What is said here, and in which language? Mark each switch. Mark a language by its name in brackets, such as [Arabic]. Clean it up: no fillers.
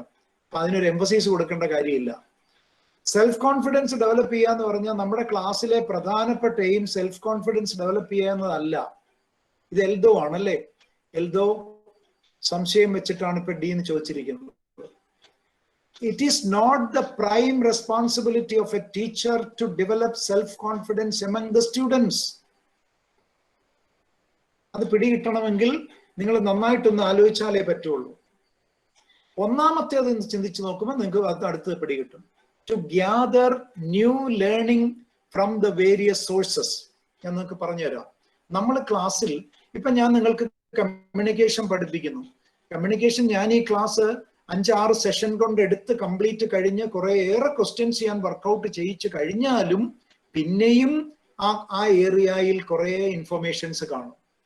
[Malayalam] അപ്പൊ അതിനൊരു എംഫസൈസ് കൊടുക്കേണ്ട കാര്യമില്ല. സെൽഫ് കോൺഫിഡൻസ് ഡെവലപ്പ് ചെയ്യുക എന്ന് പറഞ്ഞാൽ നമ്മുടെ ക്ലാസ്സിലെ പ്രധാനപ്പെട്ട എയിം സെൽഫ് കോൺഫിഡൻസ് ഡെവലപ്പ് ചെയ്യുക എന്നതല്ല. ഇത് എൽദോ ആണല്ലേ? എൽദോ സംശയം വെച്ചിട്ടാണ് ഇപ്പൊ ഡി എന്ന് ചോദിച്ചിരിക്കുന്നത്. [English] It is not the prime responsibility of a teacher to develop self-confidence among the students. [Malayalam] അത് പിടികിട്ടണമെങ്കിൽ നിങ്ങൾ നന്നായിട്ടൊന്ന് ആലോചിച്ചാലേ പറ്റുള്ളൂ. ഒന്നാമത്തേത് ചിന്തിച്ചു നോക്കുമ്പോൾ നിങ്ങൾക്ക് അത് അടുത്തത് പിടികിട്ടും. [English] To gather new learning from the various sources. [Malayalam] ഞാൻ നിങ്ങൾക്ക് പറഞ്ഞുതരാം. നമ്മൾ ക്ലാസ്സിൽ ഇപ്പൊ ഞാൻ നിങ്ങൾക്ക് കമ്മ്യൂണിക്കേഷൻ പഠിപ്പിക്കുന്നു. കമ്മ്യൂണിക്കേഷൻ ഞാൻ ഈ ക്ലാസ് 5-6 സെഷൻ കൊണ്ട് എടുത്ത് കംപ്ലീറ്റ് കഴിഞ്ഞ് കുറേയേറെ ക്വസ്റ്റ്യൻസ് ഞാൻ വർക്കൗട്ട് ചെയ്യിച്ചു കഴിഞ്ഞാലും പിന്നെയും ആ ഏരിയയിൽ കുറേ ഇൻഫർമേഷൻസ് കാണും.